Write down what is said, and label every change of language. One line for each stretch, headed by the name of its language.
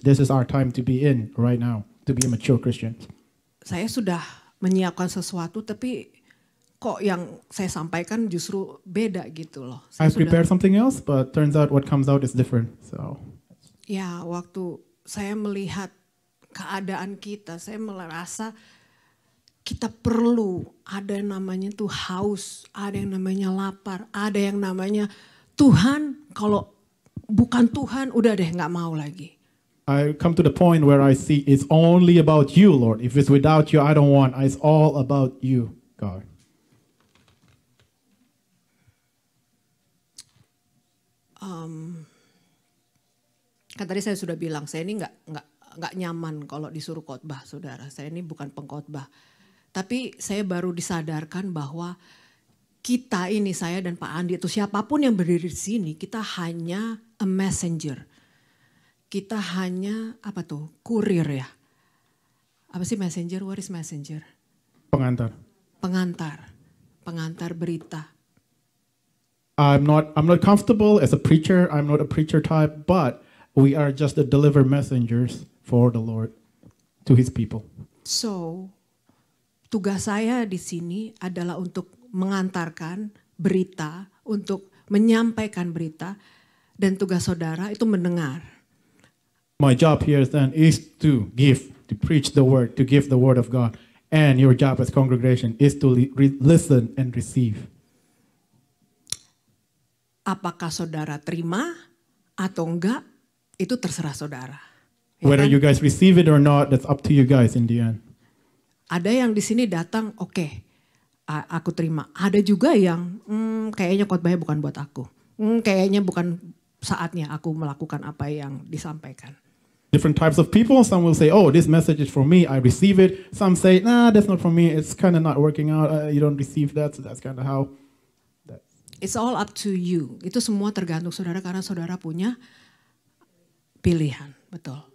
English: This is our time to be in right now, to be a mature Christian.
Indonesian: Saya sudah menyiapkan sesuatu, tapi kok yang saya sampaikan justru beda gitu loh.
English: I prepared something else, but turns out what comes out is different. So.
Indonesian: Ya, waktu saya melihat keadaan kita, saya merasa kita perlu ada yang namanya tuh haus, ada yang namanya lapar, ada yang namanya Tuhan, kalau bukan Tuhan udah deh nggak mau lagi.
English: I come to the point where I see it's only about you, Lord. If it's without you, I don't want. It's all about you, God.
Indonesian: Kan tadi saya sudah bilang, saya ini nggak nyaman kalau disuruh khotbah, saudara. Saya ini bukan pengkhotbah. Tapi saya baru disadarkan bahwa kita ini, saya dan Pak Andi, itu siapapun yang berdiri di sini, kita hanya a messenger. Kita hanya, kurir ya. Apa sih messenger?
English: What is messenger?
Indonesian: Pengantar. Pengantar berita.
English: I'm not comfortable as a preacher. I'm not a preacher type, but we are just the deliver messengers for the Lord to His people.
Indonesian: So, tugas saya di sini adalah untuk mengantarkan berita, untuk menyampaikan berita, dan tugas saudara itu mendengar.
English: My job here then is to preach the word, to give the word of God, and your job as congregation is to listen and receive.
Indonesian: Apakah saudara terima atau enggak, itu terserah saudara. Ya
English: Whether
Indonesian: kan?
English: you guys receive it or not, that's up to you guys in the end.
Indonesian: Ada yang di sini datang, oke, aku terima. Ada juga yang kayaknya khotbahnya bukan buat aku. Kayaknya bukan saatnya aku melakukan apa yang disampaikan.
English: Different types of people. Some will say, oh, this message is for me. I receive it. Some say, nah, that's not for me. It's kind of not working out. You don't receive that. So that's kind of how. It's all up to you.
Indonesian: Itu semua tergantung saudara karena saudara punya pilihan. betul.